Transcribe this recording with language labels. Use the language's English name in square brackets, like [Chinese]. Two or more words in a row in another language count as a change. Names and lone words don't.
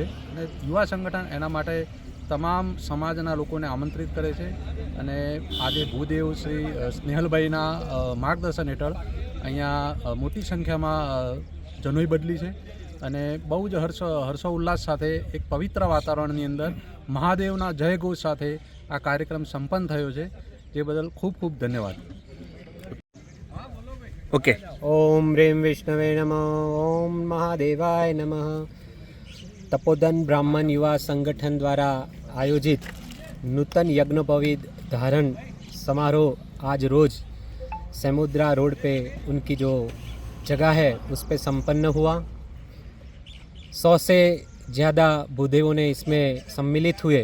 [Gujarati] અને યુવા સંગઠન એના માટે તમામ સમાજના લોકોને આમંત્રિત કરે છે અને આજે ભૂદેવ શ્રી સ્નેહલભાઈના માર્ગદર્શન હેઠળ અહીંયા મોટી સંખ્યામાં જનોઈ બદલી છે અને બહુ જ હર્ષોલ્લાસ સાથે એક પવિત્ર વાતાવરણની અંદર મહાદેવના જય ઘોષ સાથે આ કાર્યક્રમ સંપન્ન થયો છે, જે બદલ ખૂબ ખૂબ ધન્યવાદ। ઓકે। [Sanskrit] ओम ह्रीं विष्णवे नमः। ओम महादेवाय नमः। [Hindi] तपोदन ब्राह्मण युवा संगठन द्वारा आयोजित नूतन यज्ञोपवीत धारण समारोह आज रोज समुद्रा रोड पे उनकी जो जगह है उस पे संपन्न हुआ। 100 से ज़्यादा भूदेवों ने इसमें सम्मिलित हुए।